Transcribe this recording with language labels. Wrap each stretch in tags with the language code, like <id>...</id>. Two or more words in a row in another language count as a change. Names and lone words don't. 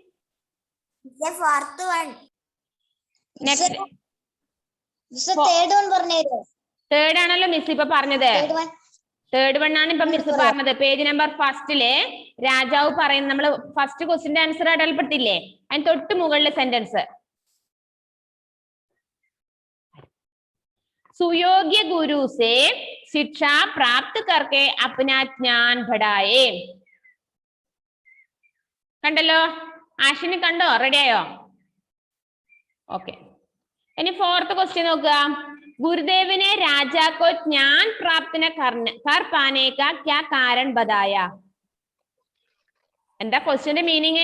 <ml>തേർഡ് ആണല്ലോ മിസ് ഇപ്പൊ പറഞ്ഞത്.</ml> <en>third one</en> <ml>ആണ് ഇപ്പൊ മിസ് പറഞ്ഞത്.</ml> <en>page number</en> <ml>ഫസ്റ്റില് രാജാവ് പറയുന്നത്, നമ്മള്</ml> <en>first question's answer</en> <ml>അടയാളപ്പെടുത്തില്ലേ, അതിന് തൊട്ട് മുകളിലെ സെന്റൻസ്</ml> <hi>सुयोग्य गुरु से शिक्षा प्राप्त करके अपना ज्ञान बढ़ाए.</hi> <ml>കണ്ടല്ലോ? ആഷിന് കണ്ടോ? റെഡി ആയോ? ഓക്കെ. ഇനി</ml> <en>fourth question</en> <ml>നോക്കുക.</ml> <hi>गुरुदेव ने राजा को ज्ञान प्राप्त न कर पाने का क्या कारण बताया?</hi> <ml>എന്താ</ml> <en>question's meaning?</en>